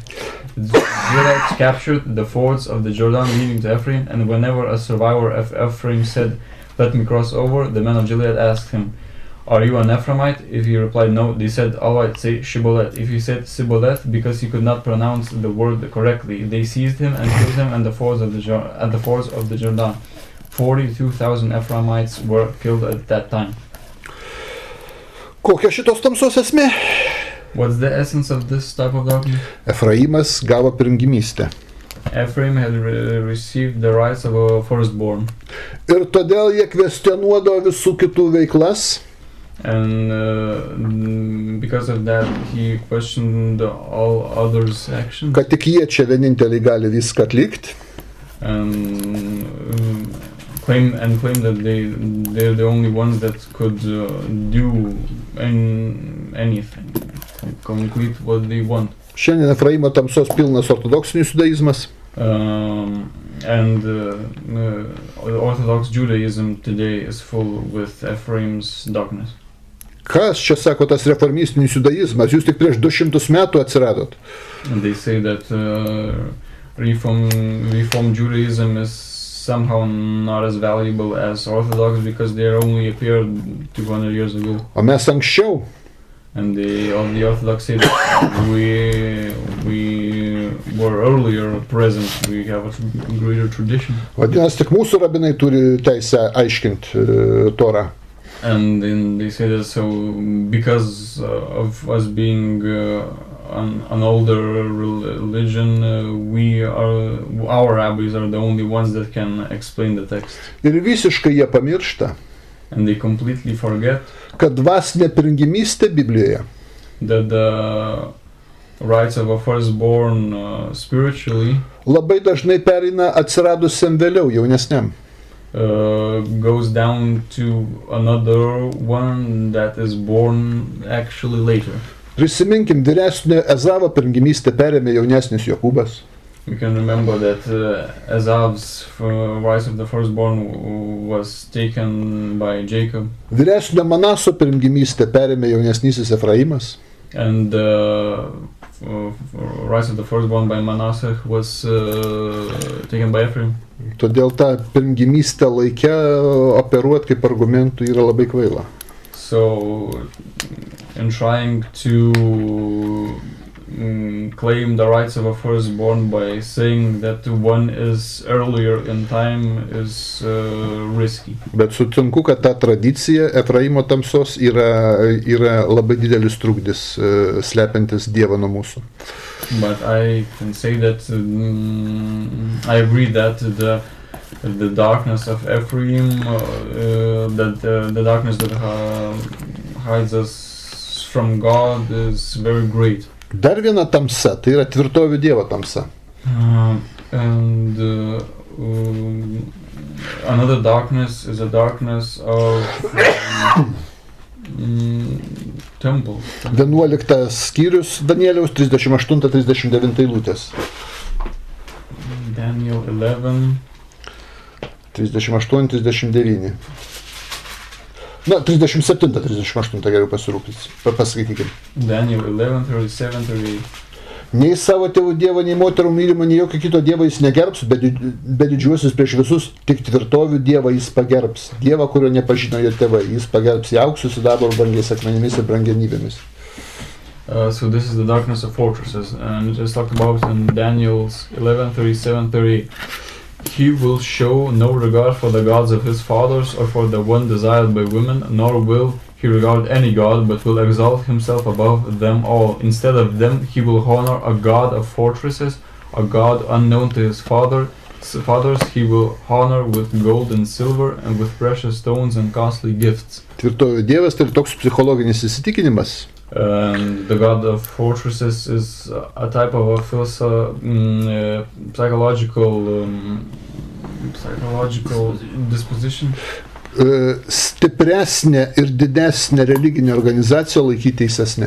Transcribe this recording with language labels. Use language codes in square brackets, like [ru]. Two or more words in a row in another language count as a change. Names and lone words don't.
[en] The Gileadites captured the fords of the Jordan leading to Ephraim, and whenever a survivor of Ephraim said, let me cross over, the men of Gilead asked him, are you an Ephraimite? If he replied no, they said, alright, say Shibolet. If he said Sibolet, because he could not pronounce the word correctly, they seized him and killed him at the fords of the Jordan. 42,000 Ephraimites were killed at that time. [lt] Kokia šitos tamsos esmė? [en] What's the essence of this type of dogma? [lt] Efraimas gavo pirmgimystę. [en] Ephraim had received the rights of a firstborn. [lt] Ir todėl jie kvestionuodavo visų kitų veiklas. [en] And because of that, he questioned all others' actions. [lt] Kad tik jie čia vieninteliai gali viską atlikti. [en] And claim that they're the only ones that could do anything, complete what they want. [lt] Šiandien Efraimo tamsos pilnas ortodoksinis judaizmas. [en] And Orthodox Judaism today is full with Ephraim's darkness. [lt] Kas čia sako tas reformistinis judaizmas? Jūs tik prieš 200 metų atsiradot. [en] And they say that Reform Judaism is somehow not as valuable as Orthodox because they only appeared 200 years ago. [lt] O mes anksčiau. [en] And the Orthodox say that we were earlier present. We have a greater tradition. [lt] Vadinasi, tik mūsų rabinai turi teisę aiškinti Torą. [en] And then they say that so because of us being an older religion, our rabbis are the only ones that can explain the text. [lt] Ir visiškai jie pamiršta. [en] And they completely forget [lt] kad dvasinė pirmgimystė Biblijoje. [en] That the rights of a firstborn spiritually [lt] labai dažnai pereina atsiradusiam vėliau jaunesniam. [en] Goes down to another one that is born actually later. [lt] Prisiminkim, vyresnio Ezavo pirmgimystę perėmė jaunesnis Jokūbas. [en] We can remember that Esav's rights of the firstborn was taken by Jacob. [lt] Vyresnio Manaso pirmgimystę perėmė jaunesnysis Efraimas. [en] And rights of the firstborn by Manasseh was taken by Ephraim. [lt] Todėl tą pirmgimystę laikę operuoti kaip argumentų yra labai kvaila. [en] So, in trying to claim the rights of a firstborn by saying that one is earlier in time is risky. [lt] Bet sutinku, kad ta tradicija Efraimo tamsos yra labai didelis trukdis slepiantis Dievą nuo mūsų. [en] But I can say that I agree that the darkness of Ephraim, that the darkness that hides us from God is very great. [lt] Dar viena tamsa, tai yra tvirtovių Dievo tamsa. [en] And another darkness is a darkness of temple. [lt] 11 skyrius Danieliaus 38-39 eilutės. [en] Daniel 11 [lt] 38-39. Na, 37-38 geriau paskaitykim. [en] Daniel 11:37-38. [lt] Nei savo tėvų Dievo, nei moterų mylimo, nei jokio kito Dievo jis negerbs, bet didžiuosis prieš visus, tik tvirtovių Dievą jis pagerbs. Dievą, kurio nepažino jo tėvai, jis pagerbs į auksu, sidabro, brangiais akmenimis ir brangenybėmis. [en] So this is the darkness of fortresses, and it is talked about in Daniel 11:37-38. He will show no regard for the gods of his fathers or for the one desired by women, nor will he regard any god, but will exalt himself above them all. Instead of them, he will honor a god of fortresses, a god unknown to his fathers. He will honor with gold and silver and with precious stones and costly gifts. [lt] Tvirtovių Dievas tai toks psichologinis įsitikinimas. [en] The god of fortresses is a type of a psychological disposition. [lt] Stipresnė ir didesnė religinė organizacija laikyti teisesnė.